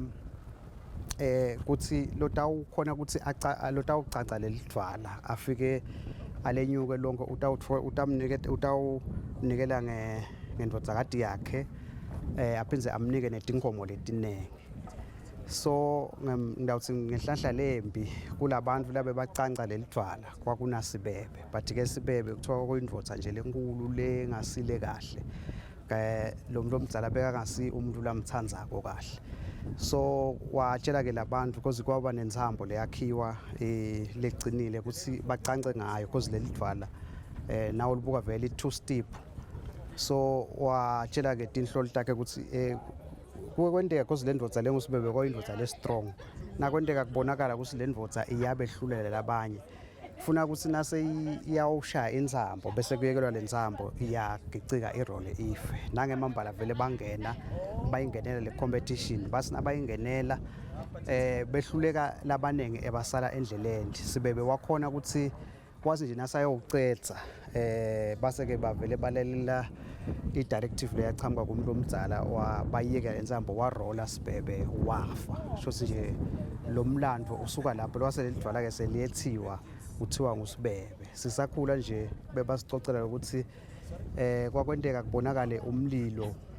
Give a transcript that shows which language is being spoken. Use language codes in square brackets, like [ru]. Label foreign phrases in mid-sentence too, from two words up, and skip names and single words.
[ss] kuthi lotawukhona ukuthi lotawucaca lelidwala afike alenyuke lonke utawunikela ngendodzakati yakhe aphindze amnike netinkomo letinenge so ngidawuthi ngenhlanhla lembi kulabantu labe bacanca lelidwala kwakuna Sibebe but ke Sibebe kuthiwa kuyindvodza nje lenkulu lengasile kahle lo muntu omdzala beka ngasi umuntu lamthandzako kahle so watshela ke labantu because kwaba nenzambo leyakhiwa lecinile ukuthi bacance ngayo because lelidwala nawo libuka vele [en] too steep [ss] so watshela ke tinhloli takhe ukuthi kwendeka because lendvodza lenguSibebe kwayindvodza lestrong nakwendeka kubonakala ukuthi lendvodza iyabe ehlulela labanye funa ukuthi nase iyawushaya inzambo bese kuyekelwa lenzambo iyagicika irole ife nangemambala vele bangena bayingenela le competition basi nabayingenela behluleka labanenge ebasala endleleni Sibebe wakhona ukuthi kwazi nje nasayowucetha base ke bavele balelela i-directive leyachamuka kumuntu omdzala wabayiyeka lenzambo warola Sibebe wafa shothi nje lo mlando usuka lapho lwaselidwala ke seliyethiwa kuthiwa nguSibebe sisakhula nje bebasicocela ukuthi kwakwenteka kubonakale umlilo